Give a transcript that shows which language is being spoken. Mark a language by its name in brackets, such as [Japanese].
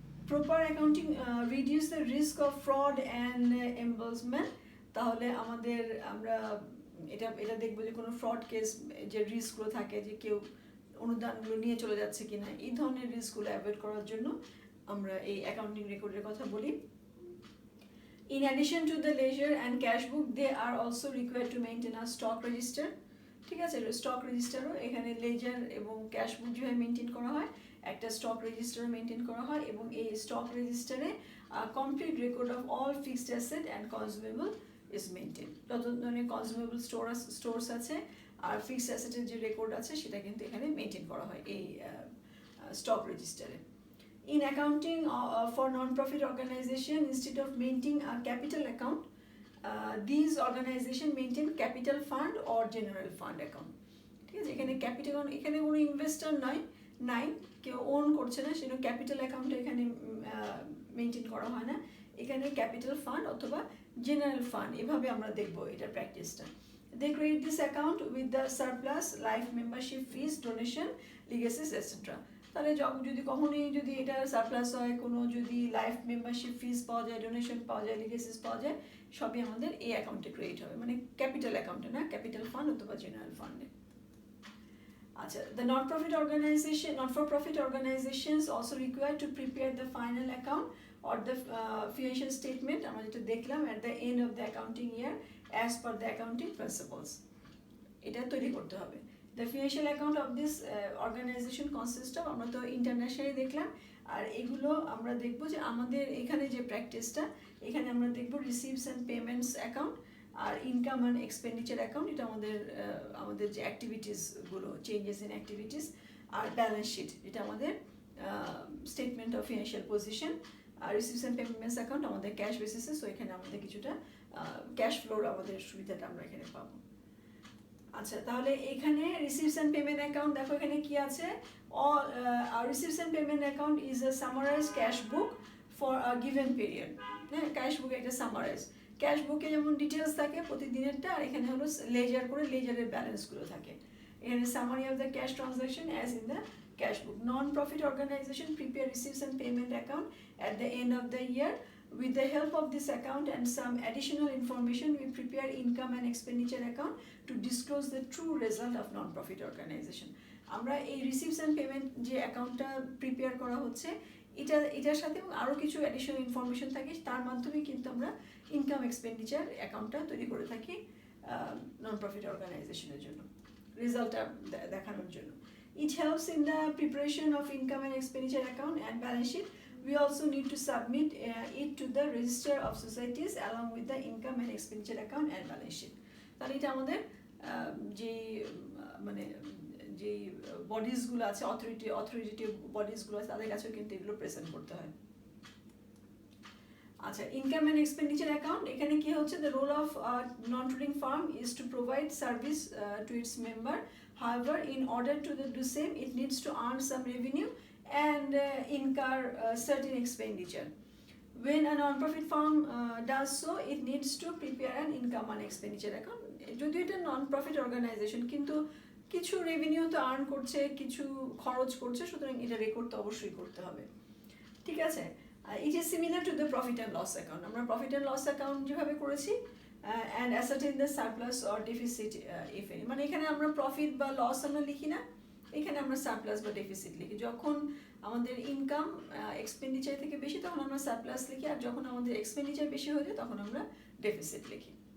[English] proper accounting reduce the risk of fraud and embarrassment, [Bangla] তাহলে আমাদের আমরা এটা দেখবো যে কোনো ফ্রড কেস যে রিস্কগুলো থাকে যে কেউ অনুদানগুলো নিয়ে চলে যাচ্ছে কিনা, এই ধরনের রিস্কগুলো অ্যাভয়েড করার জন্য আমরা এই অ্যাকাউন্টিং রেকর্ডের কথা বলি। [English] In addition to the ledger and cash book, they are also required to maintain a stock register. [Bangla] ঠিক আছে, স্টক রেজিস্টারও এখানে লেজার এবং ক্যাশ বুক যেভাবে মেনটেন করা হয়, একটা স্টক রেজিস্টারও মেনটেন করা হয়, এবং এই স্টক রেজিস্টারে [English] Complete record of all fixed asset and consumable is maintain. [Bangla] যত ধরনের কনজিউমেবল স্টোরস আছে আর ফিক্সড অ্যাসেটের যে রেকর্ড আছে সেটা কিন্তু এখানে মেনটেন করা হয় এই স্টক রেজিস্টারে। [English] In accounting for non-profit organization, instead of maintaining a capital account, these organization maintain capital fund or general fund account. [Bangla] ঠিক আছে, এখানে ক্যাপিটাল, এখানে কোনো ইনভেস্টর নাই, কেউ ওন করছে না, সেজন্য ক্যাপিটাল অ্যাকাউন্ট এখানে মেনটেন করা হয় না, এখানে ক্যাপিটাল ফান্ড অথবা জেনারেল ফান্ড, এভাবে আমরা দেখবো এটার প্র্যাকটিসটা। [English] They create this account with the surplus, life membership fees, donation, legacies, etc. [Bangla] তাহলে যদি কখনোই যদি এটা সারপ্লাস হয়, কোনো যদি লাইফ মেম্বারশিপ ফিস পাওয়া যায়, ডোনেশন পাওয়া যায়, লিগেসিস পাওয়া যায়, সবই আমাদের এই অ্যাকাউন্টে ক্রিয়েট হবে, মানে ক্যাপিটাল অ্যাকাউন্টে না, ক্যাপিটাল ফান্ড অথবা জেনারেল ফান্ডে। [English] আচ্ছা, the not for profit organizations also required to prepare the final account or the financial statement, [Bangla] আমরা যেটা দেখলাম, [English] at the end of the accounting year as per the accounting principles, [Bangla] এটা তৈরি করতে হবে। [English] The financial account of this organization consists of, [Bangla] আমরা তো internationally দেখলাম, আর এগুলো আমরা দেখবো যে আমাদের এখানে যে প্র্যাকটিসটা, এখানে আমরা দেখবো receives and payments account আর income and expenditure account, এটা আমাদের যে অ্যাক্টিভিটিসগুলো, changes in activities, আর balance sheet, এটা আমাদের statement of financial position, আর receives and payments account আমাদের ক্যাশ বেসিসে, সো এখানে আমাদের কিছুটা ক্যাশ ফ্লোর আমাদের সুবিধাটা আমরা এখানে পাবো। আচ্ছা, তাহলে এখানে [English] Receives and payment account দেখো এখানে কি আছে, receives and payment account is a summarise cash book for a given period. [Bangla] হ্যাঁ, ক্যাশ বুকে একটা সামারাইজ, ক্যাশ বুকে যেমন ডিটেলস থাকে প্রতিদিনেরটা, আর এখানে হলো লেজার করে লেজারের ব্যালেন্সগুলো থাকে। [English] এখানে summary of the cash transaction as in the cash book. Non profit organisation prepare receives and payment account at the end of the year. With the help of this account and some additional information, we prepare income and expenditure account to disclose the true result of non-profit organization. [Bangla] আমরা এই receives and payment যে অ্যাকাউন্টটা prepare করা হচ্ছে, এটার সাথে আরও কিছু অ্যাডিশনাল ইনফরমেশন থাকে, তার মাধ্যমে কিন্তু আমরা ইনকাম এক্সপেন্ডিচার অ্যাকাউন্টটা তৈরি করে থাকি নন প্রফিট অর্গানাইজেশনের জন্য, রেজাল্টটা দেখানোর জন্য। [English] It helps in the preparation of income and expenditure account and balance sheet. We also need to submit it to the register of societies along with the income and expenditure account and balance sheet. [Bangla] তাহলে এটা আমাদের যে মানে যে বডিজগুলো আছে, authoritative বডিজগুলো আছে, তাদের কাছেও কিন্তু এগুলো প্রেজেন্ট করতে হয়। [English] আচ্ছা, income and expenditure account, [Bangla] এখানে কি হচ্ছে, [English] The role of non trading firm is to provide service to its member, however in order to do same it needs to earn some revenue and incur certain expenditure. When a non-profit firm does so, it needs to prepare an income and expenditure account. [Bangla] যদিও এটা non-profit organization, কিন্তু কিছু revenue তো earn করছে, কিছু খরচ করছে, সুতরাং এটা রেকর্ড তো অবশ্যই করতে হবে। [English] ঠিক আছে, it is similar to the profit and loss account. [Bangla] আমরা profit and loss account যেভাবে করেছি, [English] and ascertain the surplus or deficit if any, [Bangla] মানে এখানে আমরা প্রফিট বা লস আমরা লিখি না, এখানে আমরা সারপ্লাস বা ডেফিসিট লিখি। যখন আমাদের ইনকাম এক্সপেন্ডিচার থেকে বেশি তখন আমরা সারপ্লাস লিখি, আর যখন আমাদের এক্সপেন্ডিচার বেশি হয়ে যায় তখন আমরা ডেফিসিট লিখি।